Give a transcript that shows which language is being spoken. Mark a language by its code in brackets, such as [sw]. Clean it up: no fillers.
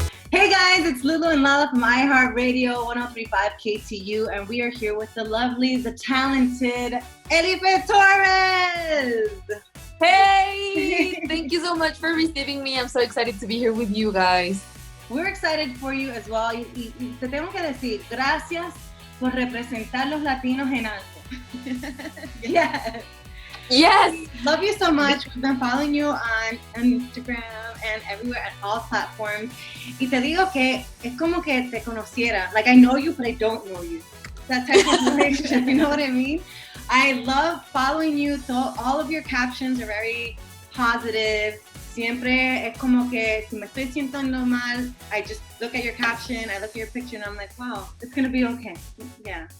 [en] Hey guys, it's Lulu and Lala from iHeartRadio 1035 KTU, and we are here with the lovely, the talented Elyfer Torres. Hey! Thank you so much for receiving me. I'm so excited to be here with you guys. We're excited for you as well. [es] Y te tengo que decir, gracias por representar los latinos en alto. [en] Yes. Yes! Love you so much. We've been following you on Instagram and everywhere at all platforms. [es] Y te digo que es como que te conociera. [en] Like, I know you, but I don't know you. That type of relationship, you know what I mean? I love following you. So all of your captions are very positive. [es] Siempre es como que si me estoy sintiendo mal, [en] I just look at your caption, I look at your picture, and I'm like, wow, it's going to be okay. Yeah.